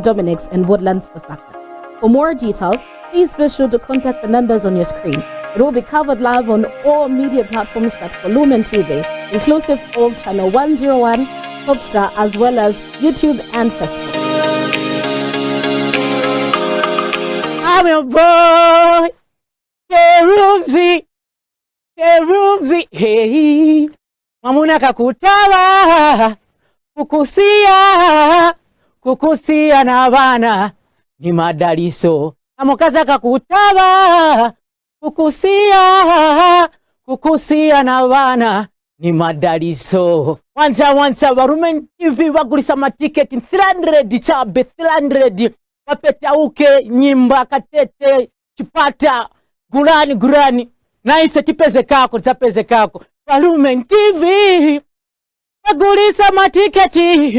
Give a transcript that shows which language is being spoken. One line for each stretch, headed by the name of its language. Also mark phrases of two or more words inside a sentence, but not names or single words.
English: Dominic's in Woodlands, Osaka. For more details, please be sure to contact the numbers on your screen. It will be covered live on all media platforms but for Lumen TV, inclusive of channel 101, Topstar, as well as YouTube and Facebook. I'm your boy, Kerumzi, hey.
Nyanja: Mamuna kakutawa, kukusia na bana, ni madaliso. Amukaza kakutawa, kukusia na bana, ni madaliso. Wanza, Lumen TV wagulisa matiketi 300 chabe, 300. Wapeta uke, nyimba, katete, chipata, gulani. Naise tipeze kako, tapeze kako. Lumen TV wagulisa matiketi.